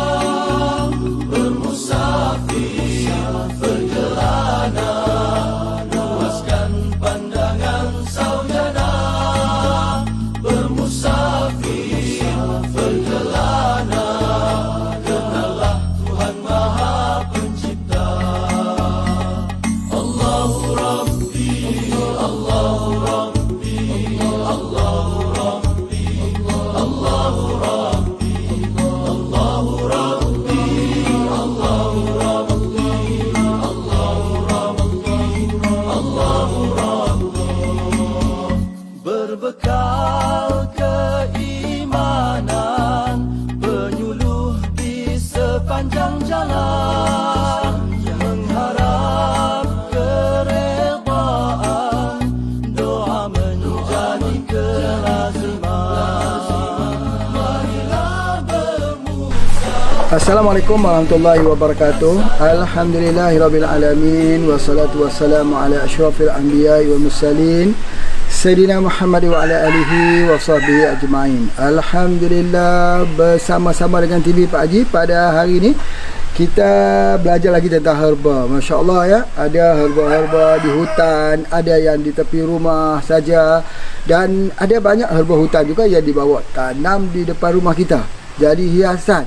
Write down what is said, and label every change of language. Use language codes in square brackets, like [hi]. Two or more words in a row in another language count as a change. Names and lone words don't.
[ms] Bermusafir, perjalanan, luaskan pandangan saudara. Bermusafir, perjalanan, kenallah Tuhan Maha Pencipta. [ar] الله ربي، الله ربي، الله ربي، الله ربي، الله ربي، الله ربي، الله ربي، الله ربي. [ms] Berbekal keimanan, penyuluh di sepanjang jalan, mengharap keredaan, doa menjadi kelaziman. Marilah bermusafir. [ar] السلام عليكم ورحمة الله وبركاته. الحمد لله رب العالمين، والصلاة والسلام على أشرف الأنبياء والمرسلين سيدنا محمد وعلى آله وصحبه أجمعين. [ms] Alhamdulillah, bersama-sama dengan TV Pak Haji pada hari ini kita belajar lagi tentang herba. [ar] ما شاء الله [ms] ya, ada herba-herba di hutan, ada yang di tepi rumah saja, dan ada banyak herba hutan juga yang dibawa tanam di depan rumah kita jadi hiasan.